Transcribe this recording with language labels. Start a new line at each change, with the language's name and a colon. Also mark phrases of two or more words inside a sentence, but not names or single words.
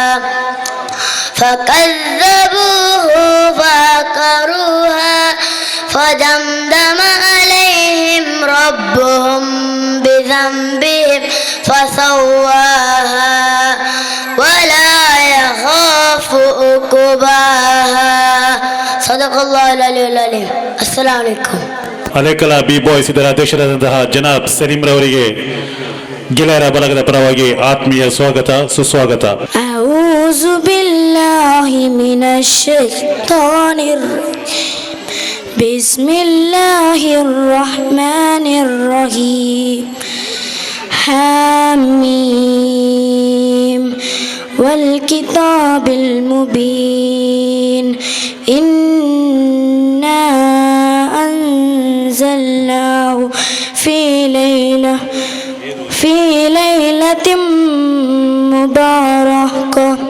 Arabic: فكذبوه فعقروها فدمدم عليهم ربهم بذنبهم فسواها ولا يخاف عقباها. صدق الله العلي العظيم. السلام عليكم.
Kannada: ಅಲೆಕಲ ಬಿ ಬಾಯ್ಸ್ ಇದರ ಅಧ್ಯಕ್ಷರಾದಂತಹ ಜನಾಬ್ ಸಲೀಂ ರವರಿಗೆ ಗೆಳೆಯರ ಬಲಗದ ಪರವಾಗಿ ಆತ್ಮೀಯ ಸ್ವಾಗತ ಸುಸ್ವಾಗತ.
Arabic: أعوذ بالله من الشيطان الرجيم بسم الله الرحمن الرحيم حميم والكتاب المبين إنا أنزلناه في ليلة مباركة